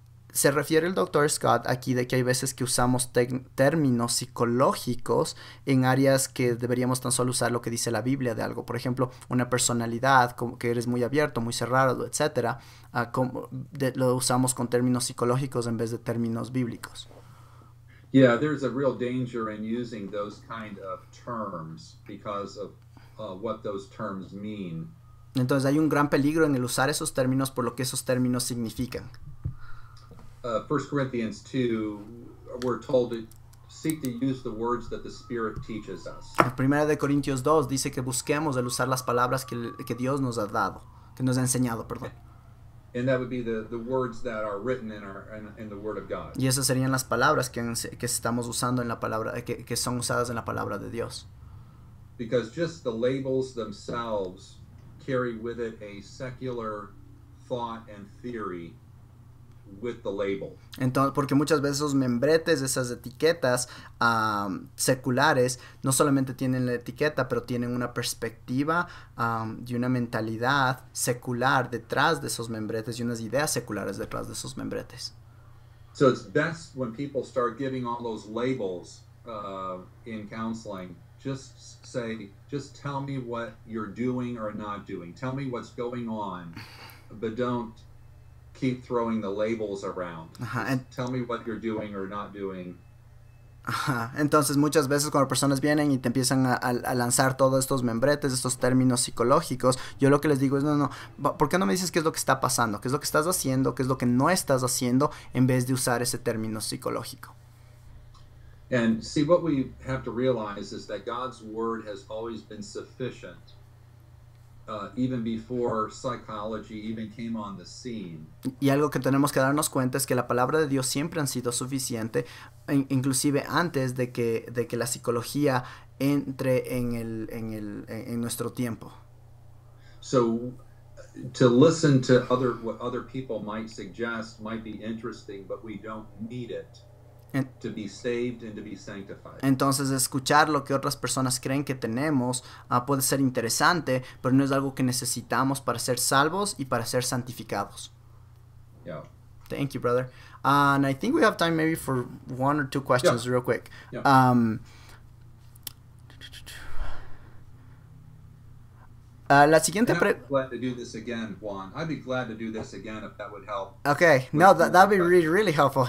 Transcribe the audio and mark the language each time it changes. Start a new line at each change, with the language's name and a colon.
Spanish: Se refiere el doctor Scott aquí de que hay veces que usamos términos psicológicos en áreas que deberíamos tan solo usar lo que dice la Biblia de algo. Por ejemplo, una personalidad, como que eres muy abierto, muy cerrado, etcétera, lo usamos con términos psicológicos en vez de términos bíblicos.
English: Yeah, there's a real danger in using those kind of terms because of what those terms mean.
Spanish: Entonces hay un gran peligro en el usar esos términos por lo que esos términos significan.
English: 1 Corinthians 2, we're told to seek to use the words that the Spirit teaches us.
Spanish: En 1 Corintios 2 dice que busquemos el usar las palabras que Dios nos ha dado, que nos ha enseñado, perdón.
English: And that would be the words that are written in the Word of God.
Spanish: Y esas serían las palabras que estamos usando en la palabra, que son usadas en la palabra de Dios.
English: Because just the labels themselves carry with it a secular thought and theory with the label.
Spanish: Entonces, porque muchas veces esos membretes, esas etiquetas seculares, no solamente tienen la etiqueta, pero tienen una perspectiva y una mentalidad secular detrás de esos membretes y unas ideas seculares detrás de esos membretes.
English: So it's best when people start giving all those labels in counseling, just tell me what you're doing or not doing. Tell me what's going on, but don't keep throwing the labels around. Tell me what you're doing or not doing.
Spanish: Entonces muchas veces cuando personas vienen y te empiezan a lanzar todos estos membretes, estos términos psicológicos, yo lo que les digo es no, ¿por qué no me dices qué es lo que está pasando? ¿Qué es lo que estás haciendo? ¿Qué es lo que no estás haciendo? En vez de usar ese término psicológico.
English: And see, what we have to realize is that God's word has always been sufficient. Even before psychology even came on the scene.
Spanish: Y algo que tenemos que darnos cuenta es que la palabra de Dios siempre ha sido suficiente, inclusive antes de que la psicología entre en nuestro tiempo.
English: So to listen to what other people might suggest might be interesting, but we don't need it. To be saved and to be sanctified.
Spanish: Entonces escuchar lo que otras personas creen que tenemos puede ser interesante, pero no es algo que necesitamos para ser salvos y para ser santificados.
English: Yeah. Thank you, brother. And I think we have time maybe for one or two questions real quick. Yeah.
Spanish: La siguiente pregunta.
English: Glad to do this again, Juan. I'd be glad to do this again if that would help. Okay, no, that'd be really, really helpful.